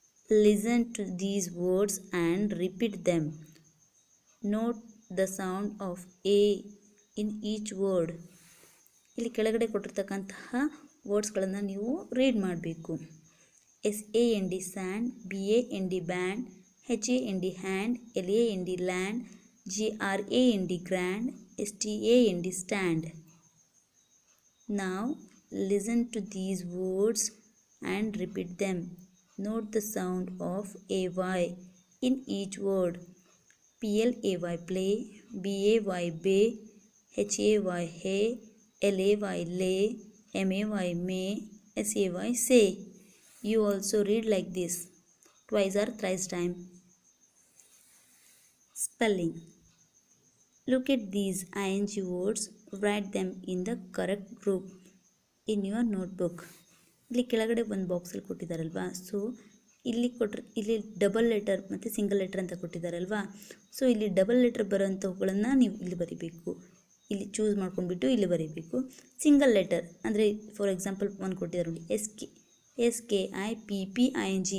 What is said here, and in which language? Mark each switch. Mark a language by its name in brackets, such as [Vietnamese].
[English] Listen to these words and repeat them. Note the sound of A in each word. [Kannada] ಇಲ್ಲಿ ಕೆಳಗಡೆ ಕೊಟ್ಟಿರ್ತಕ್ಕಂತಹ ವರ್ಡ್ಸ್ಗಳನ್ನು ನೀವು read ಮಾಡಬೇಕು. [English] SAND sand, BAND band, HAND hand, LAND land, GRAND grand, STAND stand. Now listen to these words and repeat them. Note the sound of AY in each word. PLAY play, BAY bay, HAY hay, LAY lay, MAY may, SAY say. You also read like this twice or thrice time. Spelling. Look at these ing words, write them in the correct group in your notebook. [Kannada] ಇಲ್ಲಿ ಕೆಳಗಡೆ ಒಂದು ಬಾಕ್ಸಲ್ಲಿ ಕೊಟ್ಟಿದ್ದಾರಲ್ವಾ, so ಇಲ್ಲಿ double letter ಮತ್ತು single letter ಅಂತ ಕೊಟ್ಟಿದ್ದಾರಲ್ವಾ. So ಇಲ್ಲಿ double letter ಬರೋಂಥವುಗಳನ್ನು ನೀವು ಇಲ್ಲಿ ಬರೀಬೇಕು. ಇಲ್ಲಿ ಚೂಸ್ ಮಾಡ್ಕೊಂಡ್ಬಿಟ್ಟು ಇಲ್ಲಿ ಬರೀಬೇಕು. ಸಿಂಗಲ್ ಲೆಟರ್ ಅಂದರೆ [English] for example [Kannada] ಒಂದು ಕೊಟ್ಟಿದ್ದಾರೆ ನೋಡಿ, SKIPPING.